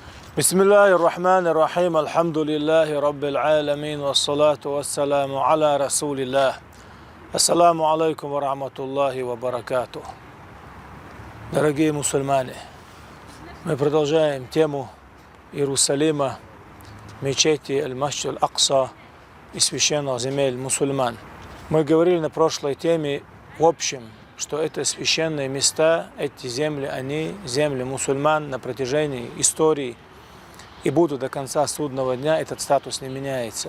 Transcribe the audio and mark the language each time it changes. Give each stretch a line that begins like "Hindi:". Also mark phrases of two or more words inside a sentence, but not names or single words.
Arabic: بسم الله الرحمن الرحيم الحمد لله رب العالمين والصلاة والسلام على رسول الله. السلام عليكم ورحمة الله وبركاته.
Russian: Дорогие мусульмане, мы продолжаем тему Иерусалима, мечети Аль-Масджид Аль-Акса и священных земель мусульман. Мы говорили на прошлой теме в общем, что это священные места, эти земли, они земли мусульман на протяжении истории и будут до конца судного дня, этот статус не меняется.